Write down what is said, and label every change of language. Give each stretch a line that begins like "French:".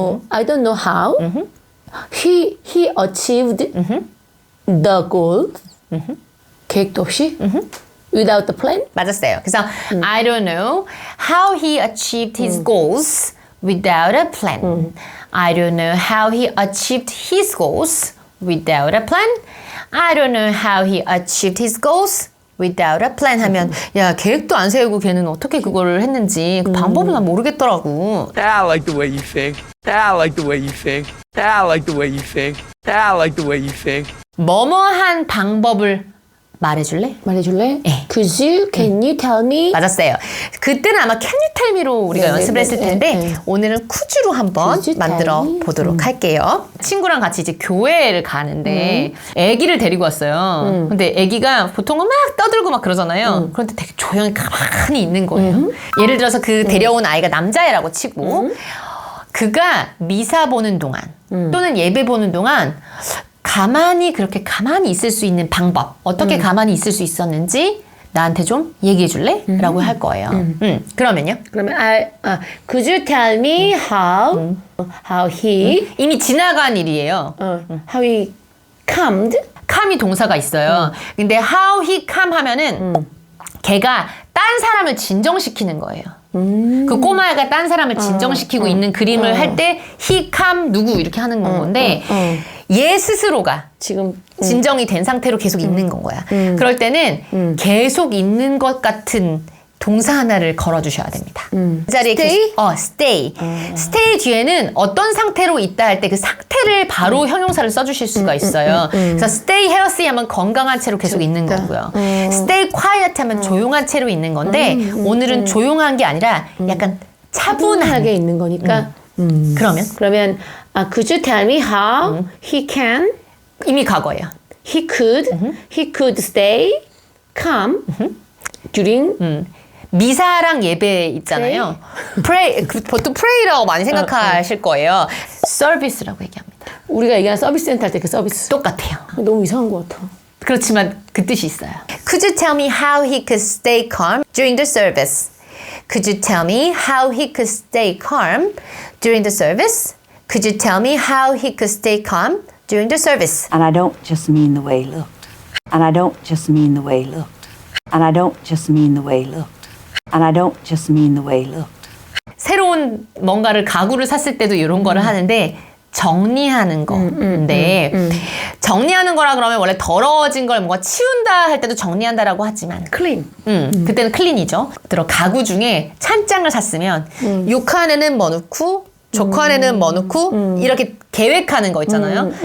English: I don't know how he achieved the goal.
Korean: 계획도 없이
English: without the plan.
Korean: 맞았어요. 그래서
English: I don't know how he achieved his goals without a plan. I don't know how he achieved his goals without a plan. I don't know how he achieved his goals without a plan
Korean: 하면 야 계획도 안 세우고 걔는 어떻게 그거를 했는지 그 방법을 난 모르겠더라고.
English: I like the way you think. I like the way you think. I like the way you think. I like the way you think.
Korean: 뭐뭐한 방법을 말해줄래? 말해줄래? 네.
English: Can you tell me?
Korean: 맞았어요. 그때는 아마
English: Can you tell me로
Korean: 우리가 네, 연습을 네, 했을 네, 텐데 네. 오늘은 쿠즈로 한번
English: Could you
Korean: 만들어
English: tell me?
Korean: 보도록 할게요. 친구랑 같이 이제 교회를 가는데 아기를 데리고 왔어요. 근데 아기가 보통은 막 떠들고 막 그러잖아요. 그런데 되게 조용히 가만히 있는 거예요. 예를 들어서 그 데려온 아이가 남자애라고 치고 그가 미사 보는 동안 또는 예배 보는 동안 그렇게 가만히 있을 수 있는 방법, 어떻게 가만히 있을 수 있었는지 나한테 좀 얘기해 줄래? 라고 할 거예요. 그러면요? 그러면
English: could you tell me how he
Korean: 이미 지나간 일이에요.
English: how he calmed?
Korean: come이 동사가 있어요. 근데
English: how he come
Korean: 하면은 걔가 딴 사람을 진정시키는 거예요. 그 꼬마애가 딴 사람을 진정시키고 있는 그림을 할 때
English: he come
Korean: 누구 이렇게 하는 건데 얘 스스로가 지금 진정이 된 상태로 계속 있는 건 거야. 그럴 때는 계속 있는 것 같은 동사 하나를 걸어주셔야 됩니다. 그 자리에
English: stay? stay.
Korean: stay 뒤에는 어떤 상태로 있다 할 때 그 상태를 바로 형용사를 써주실 수가 있어요. 그래서
English: stay healthy
Korean: 하면 건강한 채로 계속 있는 거고요.
English: stay quiet
Korean: 하면 조용한 채로 있는 건데 오늘은 조용한 게 아니라 약간 차분하게 있는 거니까. 그러면
English: could you tell me how he can?
Korean: 이미 과거예요.
English: He could stay calm during
Korean: 미사랑 예배 있잖아요. pray, 보통 pray라고 많이 생각하실 거예요. service라고 얘기합니다. 우리가 얘기하는 서비스 센터 할 때 그 서비스 똑같아요. 너무 이상한 것 같아. 그렇지만 그 뜻이 있어요.
English: Could you tell me how he could stay calm during the service? Could you tell me how he could stay calm during the service? Could you tell me how he could stay calm during the service? And I don't just mean the way he looked. And I don't just mean the way he looked. And I don't just mean the way he looked. And I don't just mean the way he looked.
Korean: 새로운 뭔가를 가구를 샀을 때도 이런 거를 하는데 정리하는 건데 정리하는 거라 그러면 원래 더러워진 걸 뭔가 치운다 할 때도 정리한다라고 하지만
English: 클린.
Korean: 그때는 클린이죠. 들어 가구 중에 찬장을 샀으면 요 칸에는 뭐 넣고 저 칸에는 뭐 넣고 이렇게 계획하는 거 있잖아요.